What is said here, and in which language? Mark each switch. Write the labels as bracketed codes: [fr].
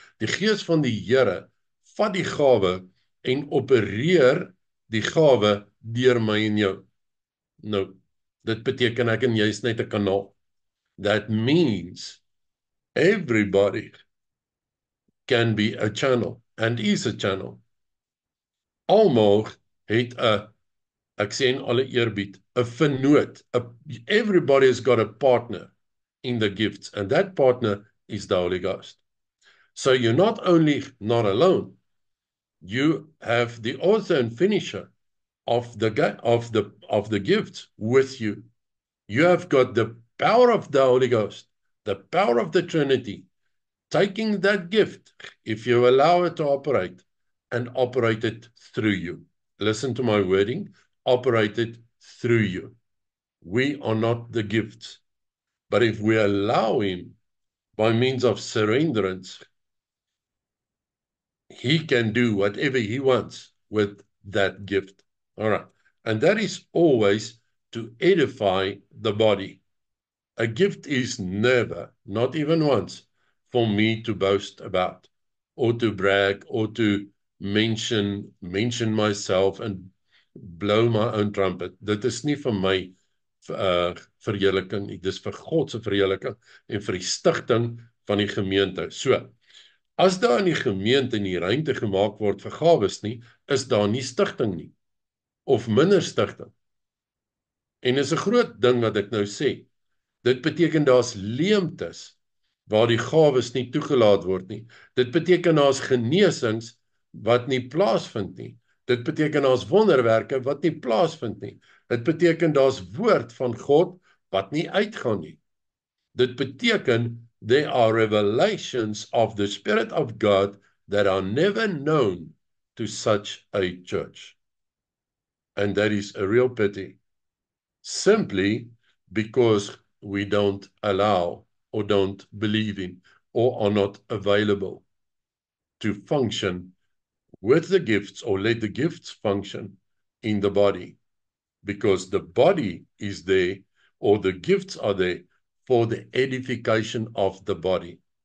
[af] Die Gees van die Here vat die gawe en opereer die gawe deur my en jou. Nou, dit beteken ek en jy is net 'n kanaal. [en] That means everybody can be a channel and is a channel. [af] Almal het 'n, ek sê in alle eerbied, 'n vennoot. [en] Everybody has got a partner in the gifts, and that partner is the Holy Ghost. So you're not only not alone, you have the author and finisher of the gifts with you. You have got the power of the Holy Ghost, the power of the Trinity, taking that gift, if you allow it to operate, and operate it through you. Listen to my wording, operate it through you. We are not the gifts, but if we allow him by means of surrenderance, he can do whatever he wants with that gift. All right. And that is always to edify the body. A gift is never, not even once, for me to boast about, or to brag, or to mention myself and blow my own trumpet. [af] Dit is nie vir my verheerliking nie, dis vir God se verheerliking en vir die stigting van die gemeente. So, as daar in die gemeente nie ruimte gemaak word vir gawes nie, is daar nie stigting nie, of minder stigting. En is 'n groot ding wat ek nou sê. Dit beteken daar's leemtes waar die gawes nie toegelaat word nie. Dit beteken daar's genesings wat nie plaasvind nie. Dit beteken daar's wonderwerke wat nie plaasvind nie. Dit beteken daar's woord van God wat nie uitgaan nie. Dit beteken [en] there are revelations of the Spirit of God that are never known to such a church. And that is a real pity. Simply because we don't allow or don't believe in or are not available to function with the gifts or let the gifts function in the body, because the body is there or the gifts are there for the edification of the body.